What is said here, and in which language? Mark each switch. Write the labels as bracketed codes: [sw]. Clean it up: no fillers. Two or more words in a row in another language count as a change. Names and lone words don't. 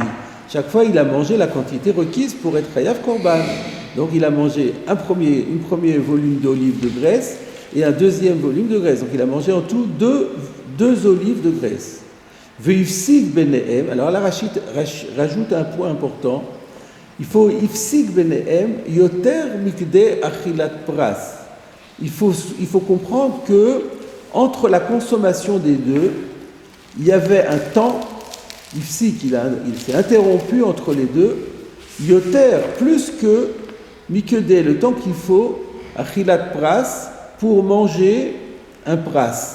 [fr] Chaque fois, il a mangé la quantité requise pour être [he] חייב קרבן. [fr] Donc, il a mangé un premier volume d'olive de graisse et un deuxième volume de graisse. Donc, il a mangé en tout deux olives de graisse. [he] והפסיק ביניהם. [fr] Alors là, Rashi rajoute un point important. Il faut [he] הפסיק ביניהם יותר מכדי אכילת פרס. [fr] Il faut comprendre que entre la consommation des deux, il y avait un temps, ici, il s'est interrompu entre les deux, yoter, plus que mikedé, le temps qu'il faut, [he] אכילת פרס, [fr] pour manger un pras.